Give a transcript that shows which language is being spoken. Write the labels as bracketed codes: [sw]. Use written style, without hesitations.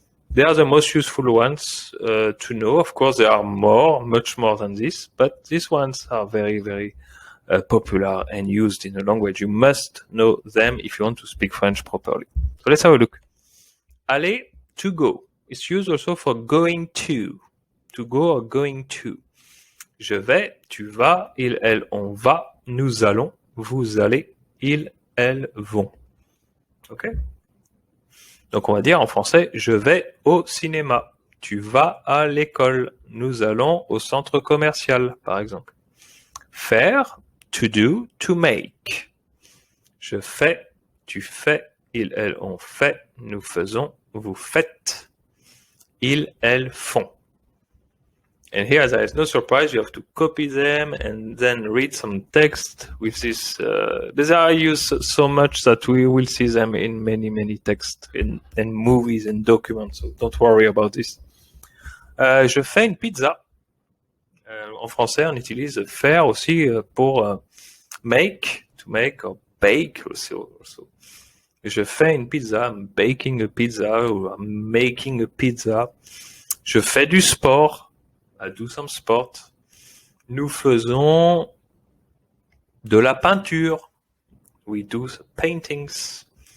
[en] They are the most useful ones to know. Of course, there are much more than this, but these ones are very, very popular and used in the language. You must know them if you want to speak French properly. So let's have a look. Aller, to go. It's used also for going to go or going to. [fr] Je vais, tu vas, il, elle, on va, nous allons, vous allez, ils, elles vont. Ok? Donc on va dire en français, je vais au cinéma. Tu vas à l'école. Nous allons au centre commercial, par exemple. Faire, [en] to do, to make. [fr] Je fais, tu fais, ils, elles, on fait, nous faisons, vous faites, ils, elles font. [en] And here there is no surprise, you have to copy them and then read some text with this. They are used so much that we will see them in many texts, in movies and documents, so don't worry about this. [fr] Je fais une pizza. En français, on utilise faire aussi pour make, [en] to make, or bake also. [fr] Je fais une pizza, [en] I'm baking a pizza, or I'm making a pizza. [fr] Je fais du sport, [en] I do some sport. [fr] Nous faisons de la peinture, [en] we do some paintings.